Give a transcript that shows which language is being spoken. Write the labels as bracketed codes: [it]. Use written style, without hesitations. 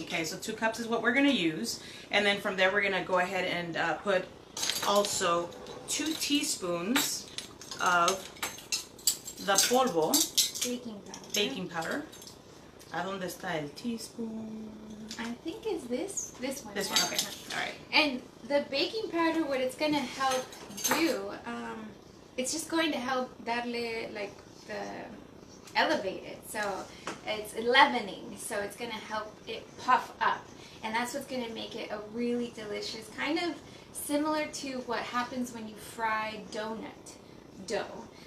[en] Okay, so 2 cups is what we're gonna use, and then from there we're gonna go ahead and put also 2 teaspoons of the polvo, baking powder? baking powder. [es] ¿A dónde está el teaspoon? [en] I think it's this one. This one, okay. All right. And the baking powder, what it's going to help do, it's just going to help darle, elevate it. So it's leavening, so it's going to help it puff up. And that's what's going to make it a really delicious, kind of similar to what happens when you fry donut dough.